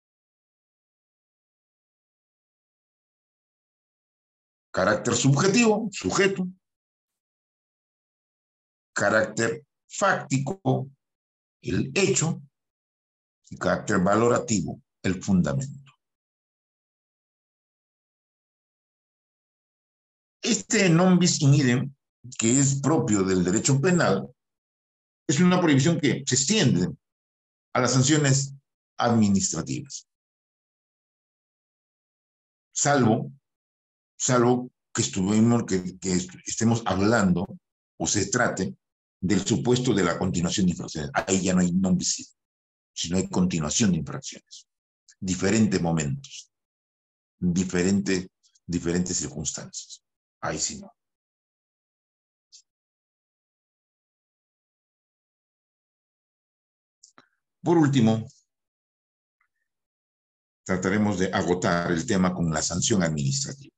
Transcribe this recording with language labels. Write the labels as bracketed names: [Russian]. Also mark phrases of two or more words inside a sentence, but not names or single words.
[Spanish] Carácter subjetivo, sujeto. Carácter fáctico, el hecho. Y carácter valorativo, el fundamento. [Latin] Este non bis in idem, [Spanish] que es propio del derecho penal, es una prohibición que se extiende a las sanciones administrativas. Salvo que estemos hablando o se trate del supuesto de la continuación de infracciones. Ahí ya no hay [Latin] non bis in idem, [Spanish] sino hay continuación de infracciones. Diferentes momentos, diferentes circunstancias. Ahí sí no. Por último, trataremos de agotar el tema con la sanción administrativa.